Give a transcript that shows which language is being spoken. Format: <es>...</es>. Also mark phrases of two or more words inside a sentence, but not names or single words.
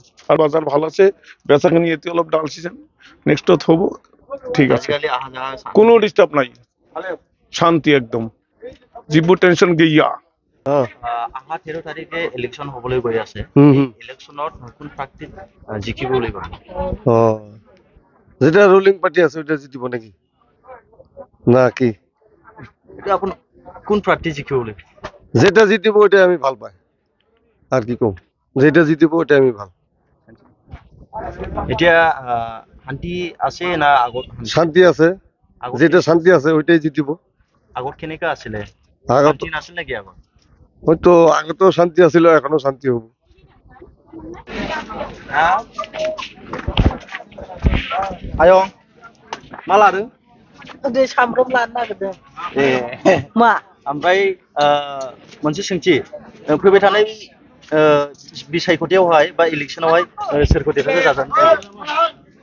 <as>আৰু বজাৰ ভাল আছে, বেচাখিনি এতিয়া অলপ</as> <en>down season,</en> <as>নেক্সটত হ'ব, ঠিক আছে, কোনো ডিস্টার্ব নাই, শান্তি একদম, যিবোৰ টেনশন গেইয়া। আহা 13 তাৰিখে ইলেকশ্যন হ'বলৈ গৈ আছে। ইলেকশ্যনত কোন প্ৰাৰ্থী জিকিব বুলি ভাবে? যেটা</as> <en>ruling party</en> <as>আছে ওটা জিতিব নাকি না কি? এটা আপন কোন প্ৰাৰ্থী জিকিব বুলি? যেটা জিতিব ওটা আমি ভাল পাই, আর কি কম, যেটা জিতিব ওটা আমি ভাল। এতিয়া শান্তি আছে না আগত? শান্তি আছে, যেটা শান্তি আছে ওইটাই জিতিব। আগত কেনেকা আছিলে? আগত শান্তি নাছিল নাকি আগত? হয়তো আগতো শান্তি আছিল, এখনো শান্তি হব।</as> <brx>आयं मा लादों? दै सामब्राम लानो नागिरदों। मा? ओमफ्राय मोनसे सोंथि, फैबाय थानाय बिसायख'थियावहाय बा इलेक्सनावहाय सोरखौ देरहासार जाजानो लुबैयो?</brx>